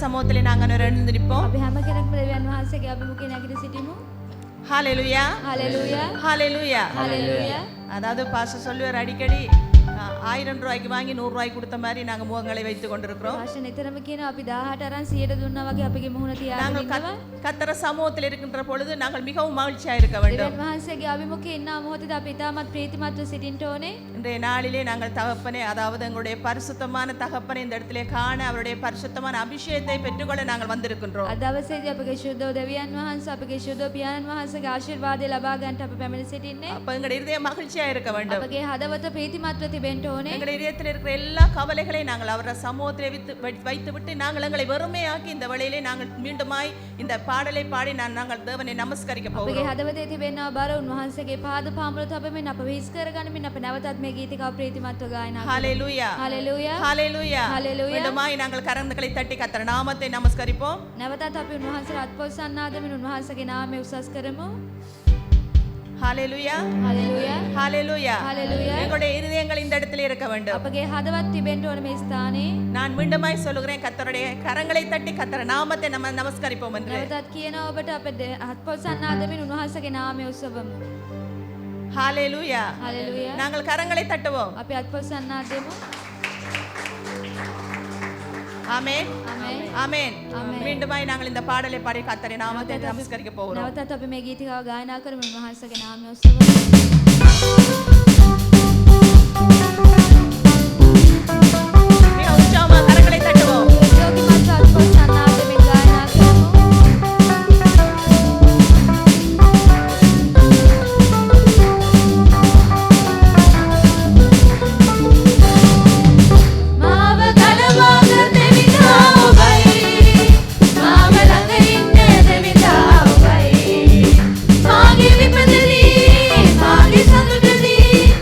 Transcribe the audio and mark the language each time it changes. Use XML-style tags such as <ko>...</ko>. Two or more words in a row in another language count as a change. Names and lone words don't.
<ta>சமூகத்தில் நாங்கள் எழுந்திருப்போம்.</ta> <si>අපි හැම කෙනෙක්ම දෙවියන් වහන්සේගේ අභිමුඛයේ නැගිට සිටිමු.</si> <ta>ஹalleluya</ta> <si>හලෙලූයා</si> <ta>ஹalleluya.</ta> <si>හලෙලූයා.</si> <ta>அதாவது பாஸ்டர் சொல்லுவார் அடிக்கடி 1000 ரூபாய்க்கு வாங்கி 100 ரூபாய்க்கு கொடுத்த மாதிரி நாங்கள் முகங்களை வைத்துக் கொண்டிருக்கிறோம்.</ta> <si>පාෂ නිතරම කියනවා අපි 18 අරන් 100ට දුන්නා වගේ අපගේ මුහුණ තියාගෙන</si> <ta>நாங்கள்</ta> <si>ඉන්නවා.</si> <ta>கர்த்தர் சமூகத்தில் இருக்கின்ற பொழுது நாங்கள் மிகவும் மகிழ்ச்சியாக இருக்க வேண்டும்.</ta> <si>දෙවියන් වහන්සේගේ අභිමුඛයේ ඉන්න මොහොතේ අපි ඉතාමත් ප්‍රීතිමත්ව සිටින්න ඕනේ.</si> <ta>இன்றைய நாளிலே நாங்கள் தகப்பனே, அதாவது எங்களுடைய பரிசுத்தமான தகப்பனை இந்த இடத்திலே காண அவருடைய பரிசுத்தமான அபிஷேகத்தை பெற்றுக்கொள்ள நாங்கள் வந்திருக்கின்றோம்.</ta> <si>අද දවසේදී අපගේ ශුද්ධ දෙවියන් වහන්සේ අපගේ ශුද්ධ පියාණන් වහන්සේගේ ආශිර්වාදය ලබා ගන්නට අපි පැමිණ සිටින්නේ.</si> <ta>அப்ப எங்களுடைய இதயம் மகிழ்ச்சியா இருக்க வேண்டும்.</ta> <si>අපගේ හදවත ප්‍රීතිමත්ව තිබෙන්න ඕනේ.</si> <ta>எங்களுடைய இதயத்தில் இருக்கிற எல்லா கவலைகளையும் நாங்கள் அவர சமூகத்திலே வைத்துவிட்டு நாங்கள் எங்களை வெறுமையாக்கி இந்த வேளையிலே நாங்கள் மீண்டுமாய் இந்த பாடலை பாடி நாங்கள் தேவனை நமஸ்கரிக்க</ta> <si>අපගේ</si> <ta>போகிறோம்.</ta> <si>හදවතේ තිබෙනා බර උන්වහන්සේගේ පාද පාමුල තබමින් අප විශ්වාස කරගනිමින් අප නැවතත් මේ ගීතිකාව ප්‍රීතිමත්ව ගායනා කරමු.</si> <ta>ஹalleluya</ta> <si>හලෙලූයා</si> <ta>ஹalleluya. ஹalleluya. மீண்டுமாய் நாங்கள் கரங்களை தட்டி கர்த்தர் நாமத்தை நமஸ்கரிப்போம்.</ta> <si>නැවතත් අපි උන්වහන්සේට අත්පොත් සන්නාදමින් උන්වහන්සේගේ නාමය උසස් කරමු.</si> <ta>ஹalleluya</ta> <si>හලෙලූයා</si> <ta>ஹalleluya. ஹalleluya. எங்களுடைய இதயங்கள் இந்த இடத்திலே இருக்க வேண்டும்.</ta> <si>අපගේ හදවත් තිබෙන්න ඕනේ මේ ස්ථානේ.</si> <ta>நான் மீண்டுமாய் சொல்லுகிறேன், கர்த்தருடைய கரங்களை தட்டி கர்த்தர் நாமத்தை நம்ம நமஸ்கரிப்போம் என்று.</ta> <si>නැවතත් කියනවා ඔබට අපේ අත්පොත් සන්නාදමින් උන්වහන්සේගේ නාමය උසවමු.</si> <ta>ஹalleluya.</ta> <si>හලෙලූයා.</si> <ta>நாங்கள் கரங்களை தட்டுவோம்.</ta> <si>අපි අත්පොත් සන්නාදෙමු.</si> <ta>ஆமென்</ta> <si>ආමේන්.</si> <ta>ஆமென். ஆமென். மீண்டுமாய் நாங்கள் இந்த பாடலை பாடி கர்த்தரை நாமத்தை நமஸ்கரிக்க போகிறோம்.</ta> <si>නැවතත් අපි මේ ගීතිකාව ගායනා කරමු උන්වහන්සේගේ නාමය උසවමු.</si> <ta>மிக உற்சாகமாக கரங்களை தட்டுவோம்.</ta> <si>යෝගිමත් අත්පොත් සන්නාදමින් ගායනා කරමු. මාව කලවාග දෙවිදා ඔබයි මාව ළඟ ඉන්න දෙවිදා ඔබයි මාගේ විපතදී මාගේ සතුටදී</si>